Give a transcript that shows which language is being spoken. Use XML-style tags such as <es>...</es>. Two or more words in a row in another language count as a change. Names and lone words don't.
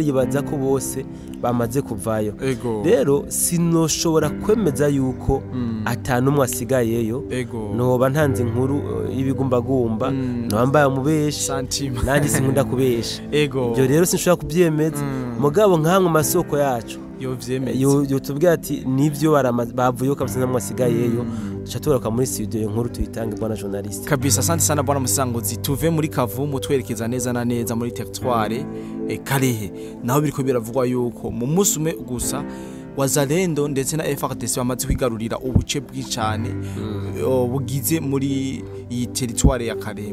<rn>yibaza ko bose bamaze kuvayo rero sinoshobora kwemeza yuko atanumwe asigayeyo noba ntanze inkuru y'ibigumbagumba nobambaye umubeshi nanjye sinkunda kubesha ibyo rero sinshobora kubyemeza mugabo nkamwe amasoko yacu yotubwira ati nivyo bavuye kabisa namwe asigayeyo dushobora muri studio inkuru tuyitange bwana journalist kabisa.</rn> <sw>Asante sana bwana</sw> <rn>Musangozi, tuve muri Kavumu twerekeza neza na neza muri territoire Karehe, naho biriko biravugwa yuko mu munsi umwe gusa Wazalendo ndetse na FARDC bamaze kwigarurira ubuce bw'icane bugize muri iyi territoire ya Karehe.</rn>